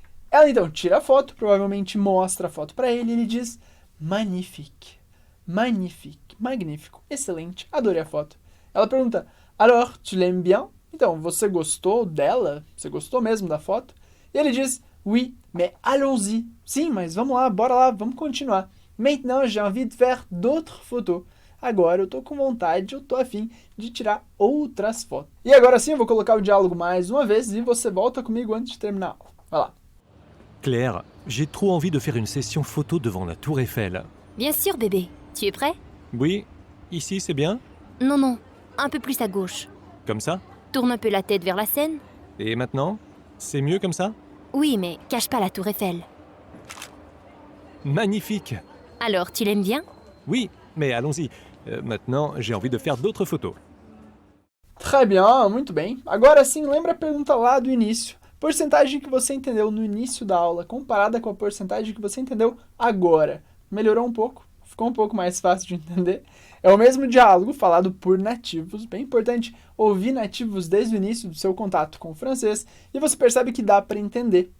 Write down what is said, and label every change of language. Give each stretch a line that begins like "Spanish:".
Portuguese: Ela então tira a foto, provavelmente mostra a foto para ele e ele diz "Magnifique". Magnifique, magnífico, excelente, adorei a foto. Ela pergunta
French: "Alors, tu l'aimes bien?".
Portuguese: Então, você gostou dela? Você gostou mesmo da foto? E ele diz
French: "Oui, mais allons-y".
Portuguese: Sim, mas vamos lá, bora lá, vamos continuar.
French: "Maintenant, j'ai envie de faire d'autres photos".
Portuguese: Agora eu tô com vontade, eu tô afim de tirar outras fotos. E agora sim, eu vou colocar o diálogo mais uma vez e você volta comigo antes de terminar a aula. Vai lá.
French: Claire, j'ai trop envie de faire une session photo devant la Tour Eiffel. Bien sûr, bébé. Tu es prêt? Oui, ici c'est bien? Non, non, un peu plus à gauche. Comme ça? Tourne un peu la tête vers la Seine. Et maintenant? C'est mieux comme ça? Oui, mais cache pas la Tour Eiffel. Magnifique! Alors, tu l'aimes bien? Oui, mais allons-y. Maintenant, j'ai envie de faire d'autres photos. Très bien,
Portuguese: muito bem. Agora sim, lembra a pergunta lá do início. Porcentagem que você entendeu no início da aula comparada com a porcentagem que você entendeu agora. Melhorou um pouco? Ficou um pouco mais fácil de entender? É o mesmo diálogo falado por nativos, bem importante ouvir nativos desde o início do seu contato com o francês e você percebe que dá para entender.